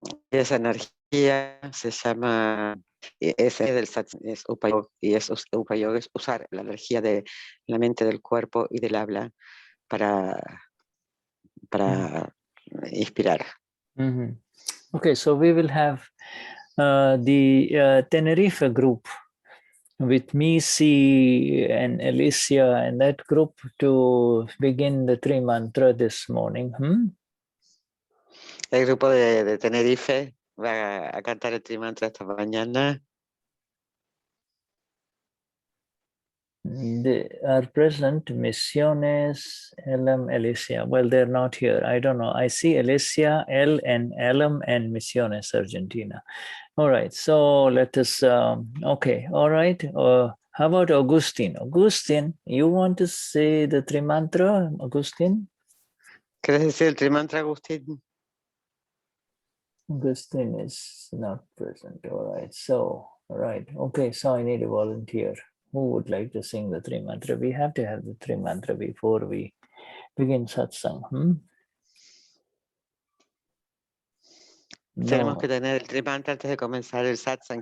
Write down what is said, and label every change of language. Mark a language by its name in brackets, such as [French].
[Spanish] Esa energía se llama, ese del satsang es upayog, y upayog es usar la energía de la mente, del cuerpo y del habla para inspirar. [English] Okay, so we will have the Tenerife group with me, C, and Alicia, and that group to begin the Tri Mantra this morning. [Spanish] El grupo de Tenerife va a cantar el Tri Mantra esta mañana. [English] They are present, Misiones, Elam, Alicia. Well, they're not here. I don't know. I see Alicia, El, and Elam, and Misiones, Argentina. All right. So let us, okay. All right. How about Agustin? Agustin, you want to say the Tri Mantra, Agustin? [Spanish] ¿Quieres decir el Tri Mantra, Agustín? [English] Agustin is not present. All right. So, all right. Okay. So I need a volunteer. Who would like to sing the three mantra? We have to have the three mantra before we begin satsang. [Spanish] Tenemos No. que tener el trimantra antes de comenzar el satsang.